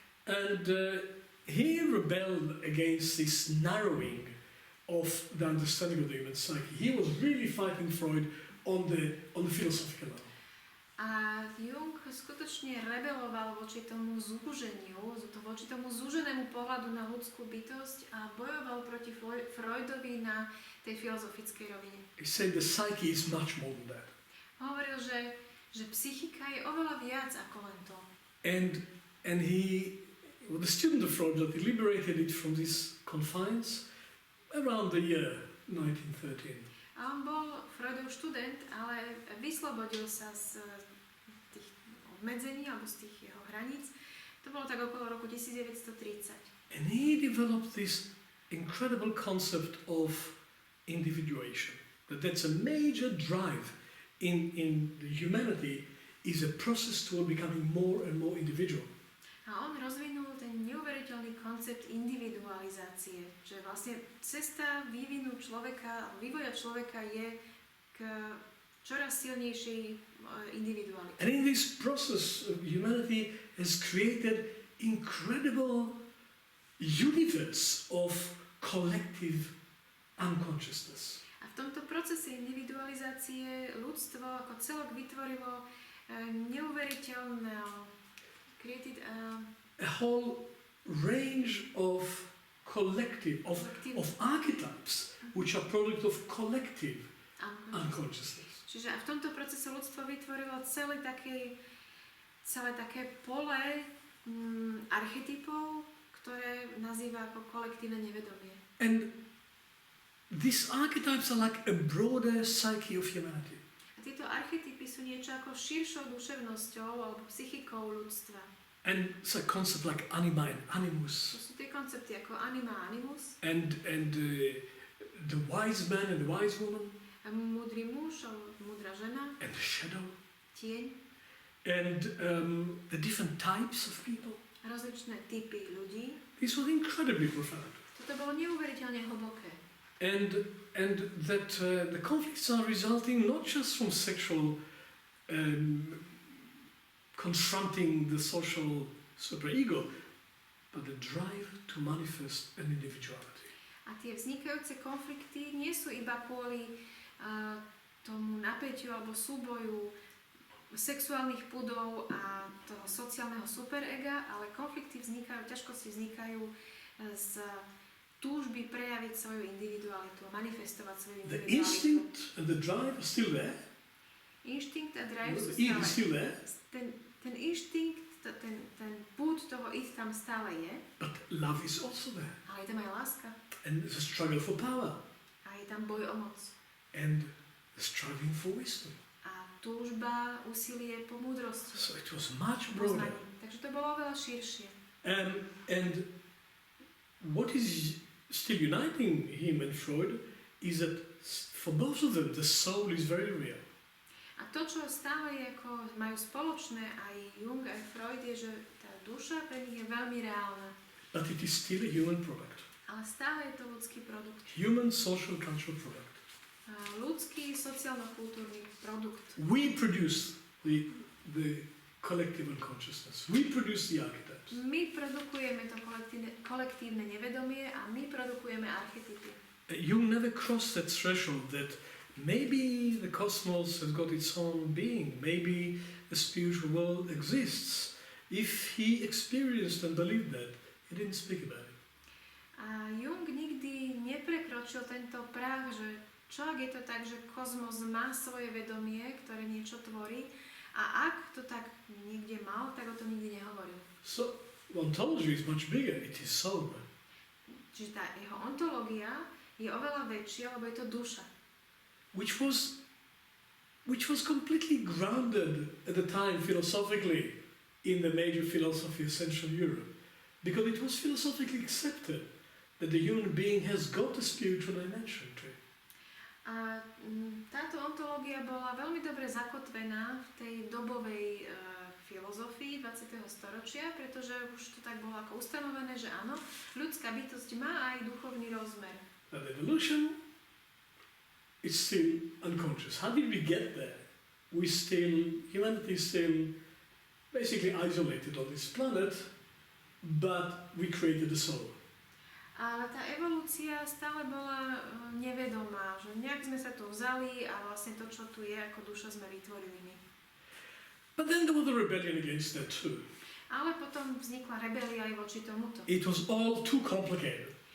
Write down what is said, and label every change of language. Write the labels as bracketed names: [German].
[English] And he rebelled against this narrowing of the understanding of the human psyche. He was really fighting Freud on the philosophical level. [Slovak] A Jung skutočne rebeloval voči tomu zúženiu, voči tomu zúženému pohľadu na ľudskú bytosť a bojoval proti Freudovi na tej filozofickej rovine. [English] He said the psyche is much more than that. [Slovak] Hovoril, že psychika je oveľa viac ako len to. [English] And he was a student of Freud that liberated it from these confines around the year 1913. [Slovak] A on bol Freudov študent, ale vyslobodil sa z tých obmedzení alebo z tých jeho hraníc. To bolo tak okolo roku 1930. [English] And he developed this incredible concept of individuation. That's a major drive in humanity, is a process toward becoming more and more individual. [Slovak] A on rozvinul ten neuveriteľný koncept individualizácie, že vlastne cesta vývinu človeka, vývoja človeka je k čoraz silnejšej individualite. [English] And in this process, humanity has created incredible universe of collective unconsciousness. [Slovak] A v tomto procese individualizácie ľudstvo ako celok vytvorilo neuveriteľné [English] created a whole range of collective, of archetypes, which are product of collective unconsciousness. [Slovak] Čiže a v tomto procese ľudstvo vytvorilo celé také pole archetypov, ktoré nazýva ako kolektívne nevedomie. [English] And these archetypes are like a broader psyche of humanity. [Slovak] A tieto archetypy sú niečo ako širšou duševnosťou alebo psychikou ľudstva. [English] And it's a concept like anima and animus. [Slovak] To sú tie koncepty ako anima a animus. [English] And the wise man and the wise woman. [Slovak] A múdry muž alebo múdra žena. [English] And the shadow. [Slovak] Tieň. [English] and the different types of people. [Slovak] Rozličné typy ľudí. [English] This was incredibly profound. [Slovak] Toto bolo neuveriteľne hlboké. [English] And that the conflicts are resulting not just from sexual confronting the social superego, but the drive to manifest an individuality. [Slovak] A tie vznikajúce konflikty nie sú iba kvôli tomu napätiu alebo súboju sexuálnych pudov a toho sociálneho superega, ale konflikty vznikajú, ťažkosti vznikajú z túžby prejaviť svoju individualitu, manifestovať svoju [English] The [Slovak] individualitu. [English] instinct and the drive are still there. [Slovak] Inštinkt a drive sú [English] The id is [Slovak] stále. [English] still there. [Slovak] Ten inštinkt, ten púd toho id tam stále je, [English] But love is also there. [Slovak] ale je tam aj láska. [English] And there's a struggle for power. [Slovak] A je tam boj o moc. [English] And the striving for wisdom. [Slovak] A túžba, úsilie po múdrosti. [English] So it was much broader. [Slovak] Poznaní. Takže to bolo veľa širšie. [English] And what is still uniting him and Freud is that for both of them the soul is very real. [Slovak] A to, čo stále je, ako majú spoločné aj Jung, aj Freud, je, že tá duša pre nich je veľmi reálna. [English] But it is still a human product. [Slovak] Ale stále je to ľudský produkt. [English] Human social cultural product. [Slovak] Ľudský sociálno-kultúrny produkt. [English] We produce the collective unconsciousness. We produce the archetypes. [Slovak] My produkujeme to kolektívne nevedomie a my produkujeme archetypy. [English] Jung never crossed that threshold that maybe the cosmos has got its own being, maybe the spiritual world exists. If he experienced and believed that, he didn't speak about it. [Slovak] A Jung nikdy neprekročil tento práh, že čo ak je to tak, že kozmos má svoje vedomie, ktoré niečo tvorí, a ak to tak niekde mal, tak o to nikdy nehovoril. [English] So, ontology is much bigger, it is soul. [Slovak] Čiže tá jeho ontológia je oveľa väčšia, lebo je to duša. [English] Which was completely grounded at the time philosophically in the major philosophy of Central Europe. Because it was philosophically accepted that the human being has got a spiritual dimension to it. [Slovak] A táto ontológia bola veľmi dobre zakotvená v tej dobovej filozofii 20. storočia, pretože už to tak bolo ako ustanovené, že áno, ľudská bytosť má aj duchovný rozmer. [English] But evolution is still unconscious. How did we get there? Humanity is still basically isolated on this planet, but we created the soul. [Slovak] Ale tá evolúcia stále bola nevedomá, že nejak sme sa tu vzali a vlastne to, čo tu je, ako duša sme vytvorili my. [English] But then there was a rebellion against that too. [Slovak] Ale potom vznikla rebelia aj voči tomuto. [English] It was all too complicated,